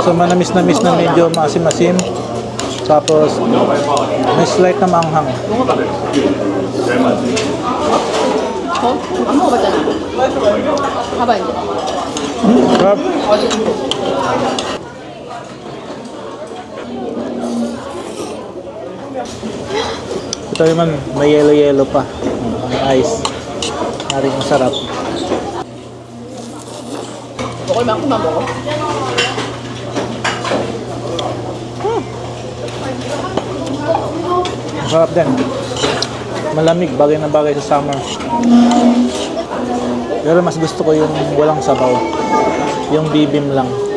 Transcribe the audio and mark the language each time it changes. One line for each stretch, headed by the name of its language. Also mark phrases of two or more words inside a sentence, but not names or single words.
Filipino: So manamis na medyo maasim-asim. Tapos may slight na maanghang.
Korean: 안 먹어봤잖아. 봐봐 이제.
Filipino: Sarap. Ito naman may yellow pa. May ice. Narin masarap.
Korean: 먹을 만큼만 먹어.
Filipino: Masarap din. Malamig, bagay na bagay sa summer. Pero mas gusto ko yung walang sabaw. Yung bibim lang.